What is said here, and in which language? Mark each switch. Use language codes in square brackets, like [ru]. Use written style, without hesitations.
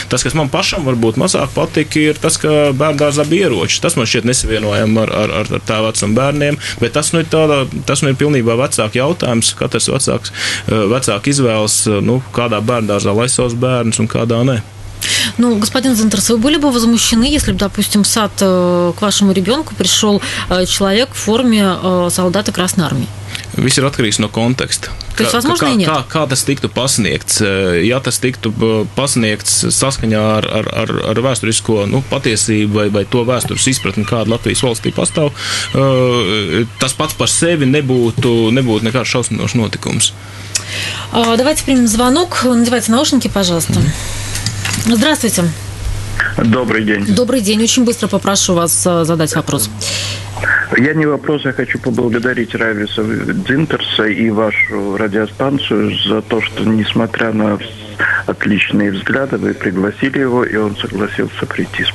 [lv] Tas, kas man pašam varbūt mazāk patika, ir tas, ka bērndārzā bija ieroči. Tas man šķiet nesavienojam ar tā vecuma bērniem, bet tas ir pilnībā vecāku jautājums. Katrs vecāku izvēlas, kādā bērndārzā lai savus bērnus un kādā ne. [ru] Ну, господин Дзинтерс, вы были бы возмущены, если бы, допустим, в сад к вашему ребенку пришел человек в форме солдата Красной Армии? [lv] Viss ir atkarīgs no konteksta. Kā tas tiktu pasniegts? Ja tas tiktu pasniegts saskaņā ar vēsturisko patiesību vai to vēstures izpratni, kāda Latvijas valstī pastāv, tas pats par sevi nebūtu nekāds šausminošs notikums. [ru] Давайте примем звонок. Надевайте наушники, пожалуйста. Здравствуйте. Добрый день. Добрый день. Очень быстро попрошу вас задать вопрос. Я не вопрос, я хочу поблагодарить Райвиса Дзинтерса и вашу радиостанцию за то, что, несмотря на отличные взгляды, вы пригласили его, и он согласился прийти.